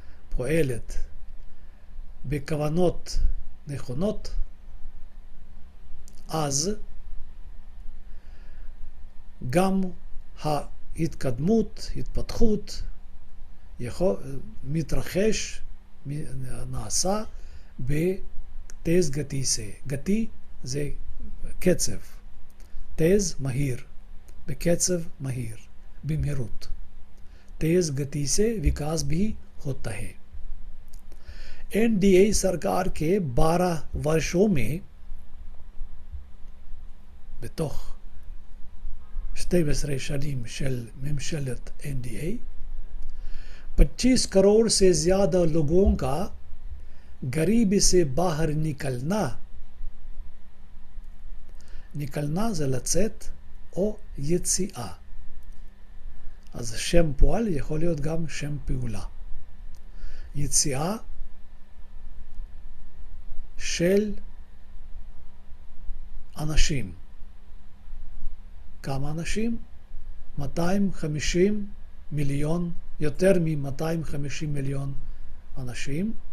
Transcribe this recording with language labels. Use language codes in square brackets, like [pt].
[he] פועלת בכוונות נכונות, אז גם התפתחות מתרחש, נעשה בתז גתי זה. גתי זה קצב. תז מהיר, בקצב מהיר, במהירות. [hi] तेज गति से विकास भी होता है। एनडीए सरकार के 12 वर्षों में [he] בתוך 12 שנים של ממשלת NDA [hi] 25 करोड़ से ज्यादा लोगों का गरीबी से बाहर निकलना [he] זה לצאת או יציאה. אז שם פועל יכול להיות גם שם פעולה. יציאה של אנשים. כמה אנשים? 250 מיליון, יותר מ-250 מיליון אנשים.